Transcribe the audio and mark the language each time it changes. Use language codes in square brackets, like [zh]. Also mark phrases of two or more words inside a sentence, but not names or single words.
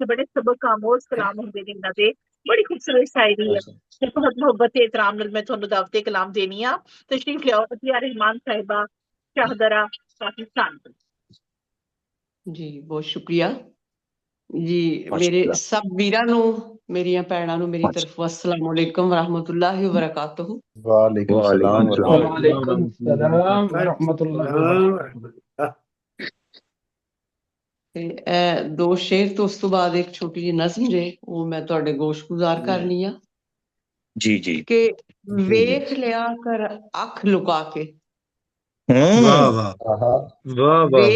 [pa] ਬੜੇ ਸਬਕ ਆਮੋਜ਼ ਕਲਾਮ ਹੁੰਦੇ ਨੇ ਇਹਨਾਂ ਦੇ, ਬੜੀ ਖੂਬਸੂਰਤ ਸ਼ਾਇਰੀ ਹੈ। ਤੇ ਬਹੁਤ ਮੁਹੱਬਤ ਤੇ ਇਤਰਾਮ ਨਾਲ ਮੈਂ ਤੁਹਾਨੂੰ ਦਾਵਤੇ ਕਲਾਮ ਦੇਣੀ ਆ। ਤਸ਼ਰੀਫ ਲਿਆਓ ਅਤਿਆ ਰਹਿਮਾਨ ਸਾਹਿਬਾ, ਸ਼ਾਹਦਰਾ, ਪਾਕਿਸਤਾਨ ਤੋਂ। ਜੀ ਬਹੁਤ ਸ਼ੁਕਰੀਆ ਜੀ। ਮੇਰੇ ਸਭ ਵੀਰਾਂ ਨੂੰ, ਮੇਰੀਆਂ ਭੈਣਾਂ ਨੂੰ ਮੇਰੀ ਤਰਫੋਂ [ar] السلام عليكم رحمة الله و بركاته. وعليكم السلام و رحمة الله. [pa] ਤੇ ਇਹ ਦੋ ਸ਼ੇਰ ਤੋਂ ਉਸ ਤੋਂ ਬਾਅਦ ਇੱਕ ਛੋਟੀ ਜਿਹੀ ਨਜ਼ਮ ਜੇ, ਉਹ ਮੈਂ ਤੁਹਾਡੇ ਗੋਸ਼ਗੁਜ਼ਾਰ ਕਰਨੀ ਆ। ਜੀ ਜੀ ਕਿ ਵੇਖ ਲਿਆ ਕਰ ਅੱਖ ਲੁਕਾ ਕੇ, ਵਾਹ ਵਾਹ ਵਾਹ ਵੇਖ